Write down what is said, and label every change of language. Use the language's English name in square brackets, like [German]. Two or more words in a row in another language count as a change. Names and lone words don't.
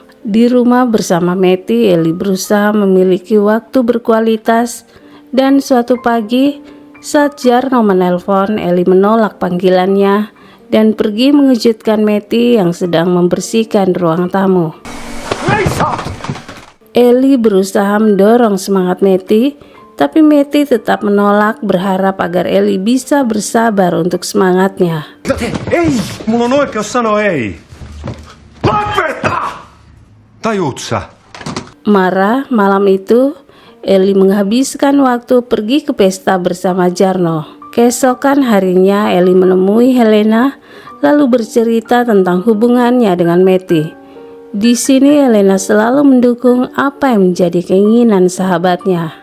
[Indonesian] Di rumah bersama Meti, Eli berusaha memiliki waktu berkualitas, dan suatu pagi saat Jarno menelpon, Eli menolak panggilannya dan pergi mengejutkan Meti yang sedang membersihkan ruang tamu. Eli berusaha mendorong semangat Meti, tapi Meti tetap menolak, berharap agar Eli bisa bersabar untuk semangatnya. [Finnish] Ei! Mulla on oikeus sanoa ei! Lopeta! Tajuut sä? [Indonesian] Marah, malam itu Eli menghabiskan waktu pergi ke pesta bersama Jarno. Keesokan harinya Eli menemui Helena lalu bercerita tentang hubungannya dengan Meti. Di sini Helena selalu mendukung apa yang menjadi keinginan sahabatnya.